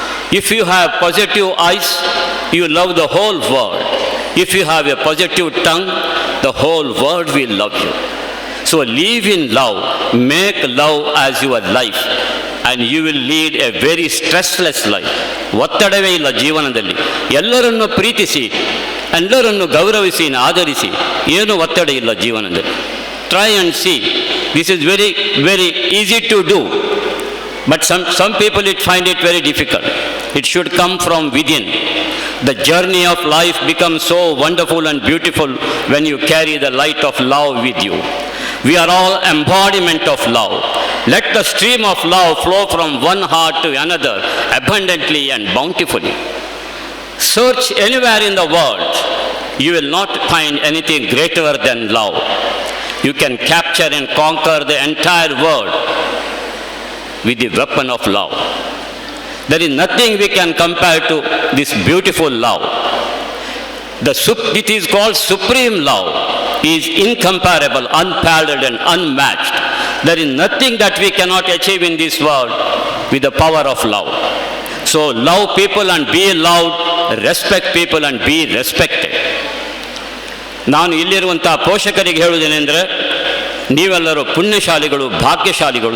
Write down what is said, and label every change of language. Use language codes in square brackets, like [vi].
[en] If you have positive eyes, you love the whole world. If you have a positive tongue, the whole world will love you. So live in love, make love as your life, and you will lead a very stressless life. [kn] ಒತ್ತಡವೇ ಇಲ್ಲ ಜೀವನದಲ್ಲಿ. ಎಲ್ಲರನ್ನು ಪ್ರೀತಿಸಿ, ಎಲ್ಲರನ್ನು ಗೌರವಿಸಿ, ಆದರಿಸಿ, ಏನು ಒತ್ತಡ ಇಲ್ಲ ಜೀವನದಲ್ಲಿ. [en] Try and see. This is very, very easy to do. But some people find it very difficult. It should come from within. The journey of life becomes so wonderful and beautiful when you carry the light of love with you. We are all embodiment of love. Let the stream of love flow from one heart to another abundantly and bountifully. Search anywhere in the world. You will not find anything greater than love. You can capture and conquer the entire world with the weapon of love. There is nothing we can compare to this beautiful love. It is called supreme love. Is incomparable, unparalleled and unmatched. There is nothing that we cannot achieve in this world with the power of love. So love people and be loved, respect people and be respected. [kn] ನಾನು ಇಲ್ಲಿರುವಂಥ ಪೋಷಕರಿಗೆ ಹೇಳುವುದೇನೆಂದರೆ, ನೀವೆಲ್ಲರೂ ಪುಣ್ಯಶಾಲಿಗಳು, ಭಾಗ್ಯಶಾಲಿಗಳು.